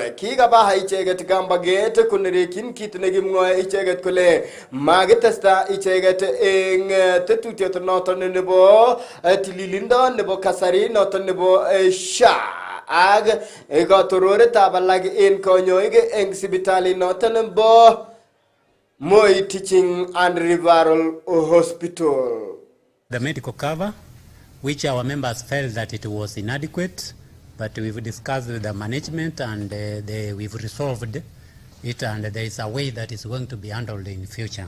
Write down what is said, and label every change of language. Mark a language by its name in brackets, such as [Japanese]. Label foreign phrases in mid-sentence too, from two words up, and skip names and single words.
[Kalenjin] Kikaba icheget kambaget konerekin kit nekimwoe icheget kole magitesta icheget eng tetutiet noton nebo tililindo nebo kasari noton nebo SHA ak katororetab alak en konyoik eng sipitali noton nebo Moi Teaching and Referral Hospital. [English] The medical cover, which our members felt that it was inadequate, but we've discussed with the management and we've resolved it, and there is a way that is going to be handled in future.